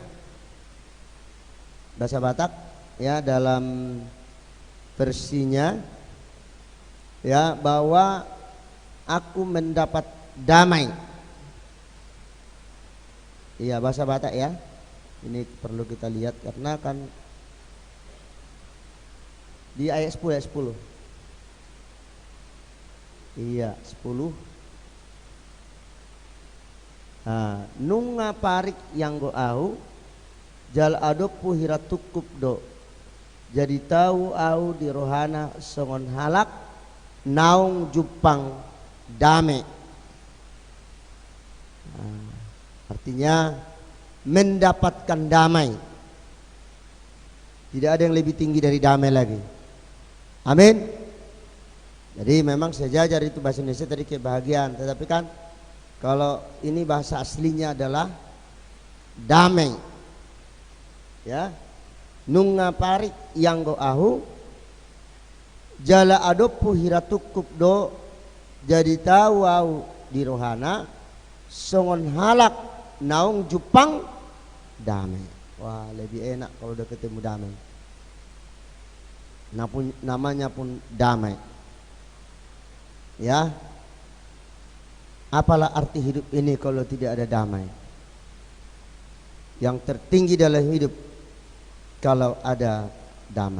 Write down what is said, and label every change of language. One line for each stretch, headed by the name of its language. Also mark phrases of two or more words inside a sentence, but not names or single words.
Indonesian: Bahasa Batak ya dalam versinya ya, bahwa aku mendapat damai. Iya, bahasa Batak ya. Ini perlu kita lihat karena kan di ayat 10. Iya, 10.
Batak Toba: Nunga parik yang go au jal adopu hiratukup do. Jadi tahu au di rohana songon halak naung jupang dame.
Indonesian: Artinya mendapatkan damai. Tidak ada yang lebih tinggi dari damai lagi. Amin. Jadi memang sejajar itu bahasa Indonesia tadi kebahagiaan, tetapi kan kalau ini bahasa aslinya adalah damai. Ya.
Batak Toba: Nunga parik yang go ahu jala adopu hiratukup do. Jadi tahu au di rohana songon halak naung jupang damai.
Indonesian: Wah, lebih enak kalau udah ketemu damai. Namanya pun damai. Ya. Apalah arti hidup ini kalau tidak ada damai? Yang tertinggi dalam hidup kalau ada damai.